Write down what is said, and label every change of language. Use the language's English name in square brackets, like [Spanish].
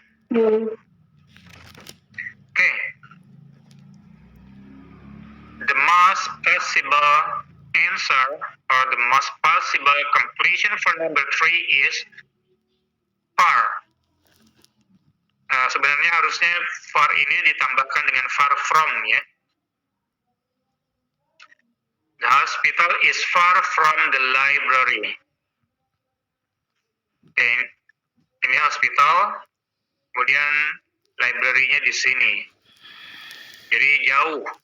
[English] Okay. The most possible answer or the most possible completion for number 3 is far. [Indonesian] Sebenarnya harusnya far ini ditambahkan dengan far from ya. [English] The hospital is far from the library. [Indonesian] Okay. Ini hospital, kemudian library-nya di sini. Jadi jauh.